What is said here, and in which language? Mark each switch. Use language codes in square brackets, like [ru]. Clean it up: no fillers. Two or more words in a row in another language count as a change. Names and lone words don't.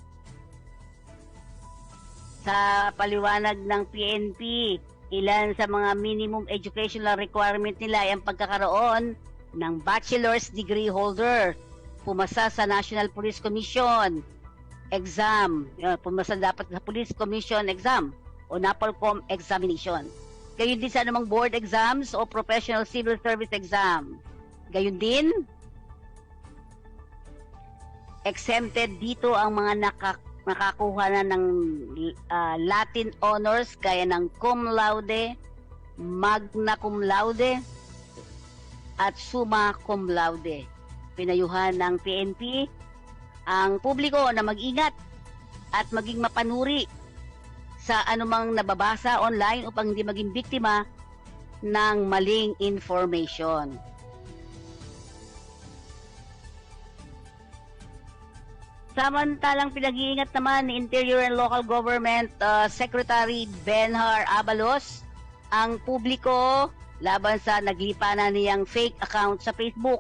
[tl] Sa paliwanag ng PNP, ilan sa mga [en] minimum educational requirement [tl] nila ay ang pagkakaroon ng [en] bachelor's degree holder, [tl] pumasa sa National Police Commission exam, pumasa dapat sa Police Commission exam o NAPOLCOM examination. Gayon din sa anumang [en] board exams [tl] o [en] professional civil service exam. [tl] Gayon din, exempted dito ang mga nakakuha na ng [en] Latin honors [tl] gaya ng [la] cum laude, magna cum laude, [tl] at [la] summa cum laude. [tl] Pinayuhan ng PNP ang publiko na mag-ingat at maging mapanuri sa anumang nababasa online upang hindi maging biktima ng maling information. Samantalang pinag-iingat naman ni [en] Interior and Local Government Secretary [tl] Benhar Abalos ang publiko laban sa naglipanan niyang [en] fake account [tl] sa Facebook.